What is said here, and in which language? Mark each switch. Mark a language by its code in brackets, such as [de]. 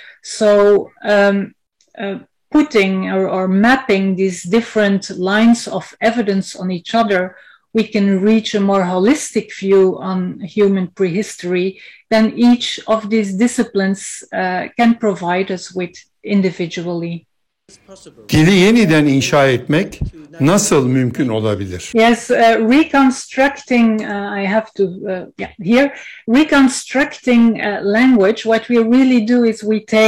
[en] So putting or mapping these different lines of evidence on each other, we can reach a more holistic view on human prehistory than each of these disciplines can provide us with individually. [tr] Dili yeniden inşa etmek nasıl mümkün olabilir? [en] Yes, reconstructing, I have to, here, reconstructing language, what we really do is we